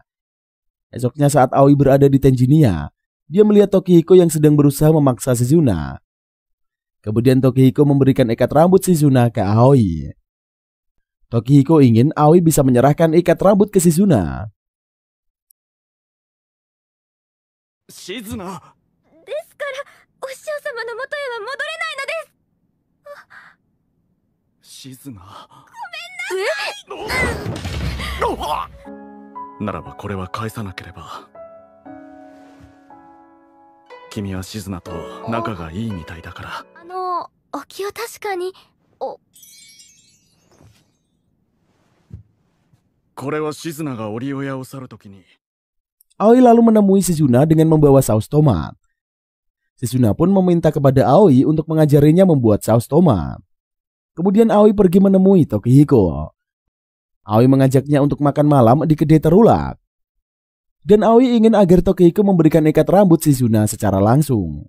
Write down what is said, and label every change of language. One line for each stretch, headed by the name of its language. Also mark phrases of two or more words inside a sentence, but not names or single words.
Indonesian: Esoknya saat Aoi berada di Tenjinya, dia melihat Tokihiko yang sedang berusaha memaksa Shizuna. Kemudian Tokihiko memberikan ikat rambut Shizuna ke Aoi. Tokihiko ingin Aoi bisa menyerahkan ikat rambut ke Shizuna.
Japanese: Shizuna. ですから、お師匠様の元へは戻れないのです。 Shizuna。ごめんなさい。ならばこれは返さなければ。君はシズナと仲がいいみたいだから。お気を確かに。これはシズナがオリオヤを去るときに。
Indonesian: Aoi lalu menemui Shizuna dengan membawa saus tomat. Shizuna pun meminta kepada Aoi untuk mengajarinya membuat saus tomat. Kemudian Aoi pergi menemui Tokihiko. Aoi mengajaknya untuk makan malam di kedai terulak. Dan Aoi ingin agar Tokihiko memberikan ikat rambut Shizuna secara langsung.